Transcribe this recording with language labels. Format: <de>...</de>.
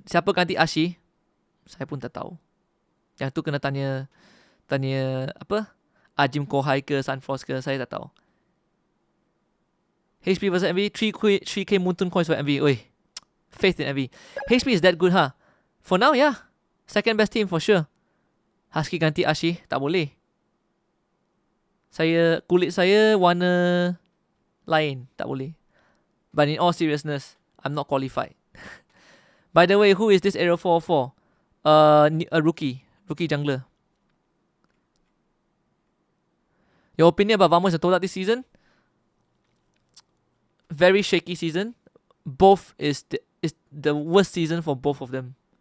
<ms>Siapa ganti Ashi? Saya pun tak tahu. Yang tu kena tanya apa? Ajim Kohai ke Sunforce ke, saya tak tahu.</ms> <en>HP versus MV, 3k Muntun coins for MV. Oi, faith in MV. HP is that good, huh? For now, yeah. Second best team for sure.</en> <ms>Husky ganti Ashi, tak boleh. Kulit saya warna lain, tak boleh.</ms> <en>But in all seriousness, I'm not qualified. By the way, who is this Aero 404? A rookie jungler. Your opinion about Vamos and Todak this season? Very shaky season. Both is the worst season for both of them.</en>